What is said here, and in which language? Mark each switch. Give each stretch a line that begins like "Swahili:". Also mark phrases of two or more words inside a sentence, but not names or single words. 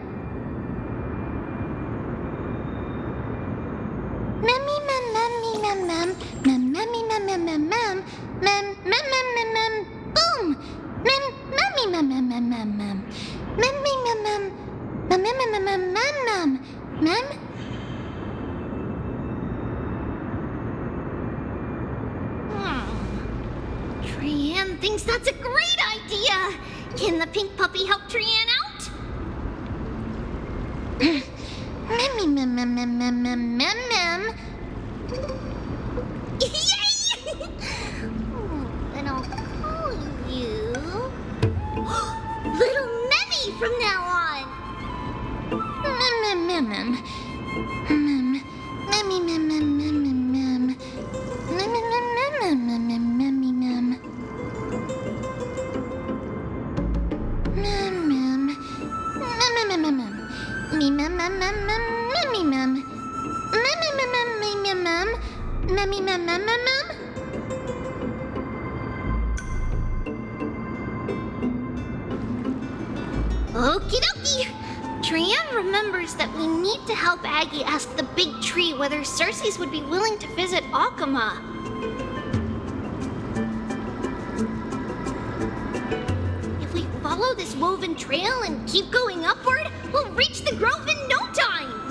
English: Memmy mem memmy mem mem mem memmy mem mem mem mem mem mem mem mem boom. Mem memmy mem mem mem mem mem. Memmy mem mem mem mem mem mem mem mem. Trian thinks that's a great idea. Can the pink puppy help Trian out? Memmy mem mem mem mem mem mem mem. Yay! Then I'll call you Little Memmy from now on. Mem mem mem mem. Memmy mem mem mem mem mem. Mem mem mem mem mem mem memmy mem. Mem mem mem mem mem mem. Me mem mem mem mem memmy mem. Memmy mem mem mem mem. Memmy mem mem mem mem. Okie dokie. Trian remembers that we need to to help Aggie ask the big tree whether Cerces would be willing to visit Akuma. If we follow this woven trail and keep going upward, we'll reach the grove in no time!